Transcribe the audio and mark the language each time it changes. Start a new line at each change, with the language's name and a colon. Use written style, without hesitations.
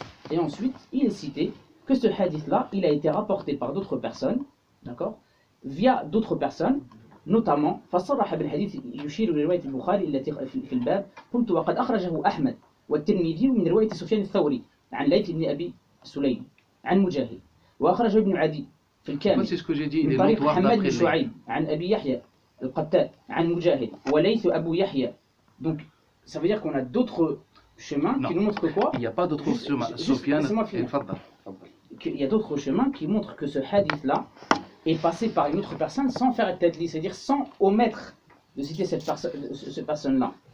French: Et ensuite, il est cité que ce hadith là, il a été rapporté par d'autres personnes, d'accord ? Via d'autres personnes, notamment
Arabic: فصرح بالحديث يشير لرواية البخاري التي في الباب قلت وقد أخرجه أحمد والترمذي من رواية سفيان الثوري عن ليث بن أبي سليم عن مجاهد وأخرج ابن عدي في الكامل من طريق حماد بن شعيب عن أبي يحيى القتاد عن مجاهد وليث أبو يحيى.
French: Donc ça veut dire qu'on a d'autres chemins qui nous montrent quoi. Il n'y a pas d'autres chemins. Sofiane, il y a d'autres chemins qui montrent que ce hadith là est passé par une autre personne sans faire un tadlis, c'est-à-dire sans omettre de citer cette personne-là.